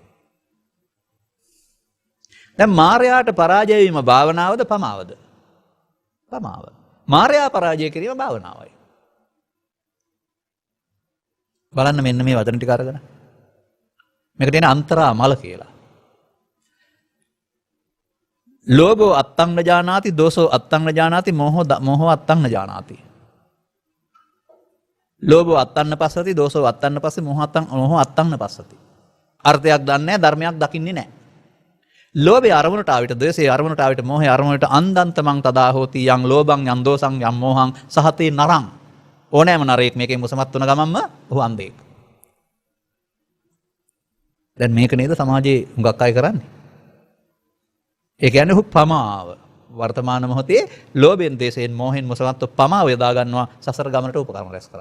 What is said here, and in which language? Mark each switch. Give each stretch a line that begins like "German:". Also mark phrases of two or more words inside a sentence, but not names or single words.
Sinhala: දැන් මායයට පරාජය වීම භාවනාවද පමාවද? පමාව. මායя පරාජය කිරීම භාවනාවයි. බලන්න මෙන්න මේ වචන ටික අරගෙන. මේක තියෙන අන්තරා මල කියලා.
Pali: ලෝභෝ අත්තං නජානාති, දෝසෝ අත්තං නජානාති, මෝහෝ අත්තං නජානාති. ලෝභෝ අත්තන්න පස්සති, දෝසෝ අත්තන්න පස්සේ, මෝහෝ අත්තන්න පස්සති.
Sinhala: අර්ථයක් දන්නේ නැහැ, ධර්මයක් දකින්නේ නැහැ. ලෝභය අරමුණට ආවිත, ද්වේෂය අරමුණට ආවිත, මෝහය අරමුණට
Pali: අන්දන්තමං තදා හෝති යං ලෝභං යං දෝසං යං මෝහං සහතේ නරං.
Sinhala: ඕනෑම නරයෙක් මේකෙන් මුසමත් වුණ ගමන්ම ඔහු අන්ධයෙක්. දැන් මේක නේද සමාජයේ හුඟක් අය කරන්නේ. ඒ කියන්නේ ඔහු පමාව වර්තමාන මොහොතේ ලෝභයෙන් දේශයෙන් මෝහෙන් මුසමත්ව පමාව යොදා ගන්නවා සසර ගමනට උපකරණ රැස් කරන්න.